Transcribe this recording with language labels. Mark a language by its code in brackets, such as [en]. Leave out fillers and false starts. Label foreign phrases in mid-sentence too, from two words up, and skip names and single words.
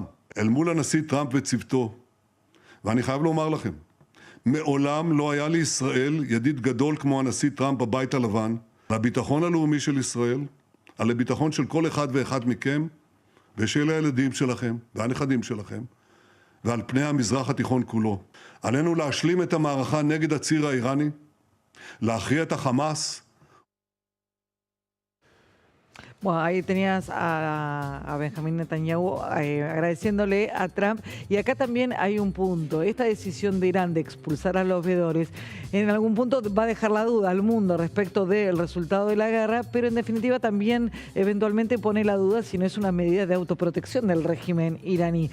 [he] אל מול הנשיא טראמפ וצוותו, ואני חייב לומר לכם, מעולם לא היה לישראל ידיד גדול כמו הנשיא טראמפ בבית הלבן, על הביטחון הלאומי של ישראל, על הביטחון של כל אחד ואחד מכם, ושל הילדים שלכם והנכדים שלכם, ועל פני המזרח התיכון כולו. עלינו להשלים את המערכה נגד הציר האיראני, להכריע את החמאס. [es] Bueno, ahí tenías a Benjamín Netanyahu agradeciéndole a Trump. Y acá también hay un punto. Esta decisión de Irán de expulsar a los veedores en algún punto va a dejar la duda al mundo respecto del resultado de la guerra, pero en definitiva también eventualmente pone la duda si no es una medida de autoprotección del régimen iraní.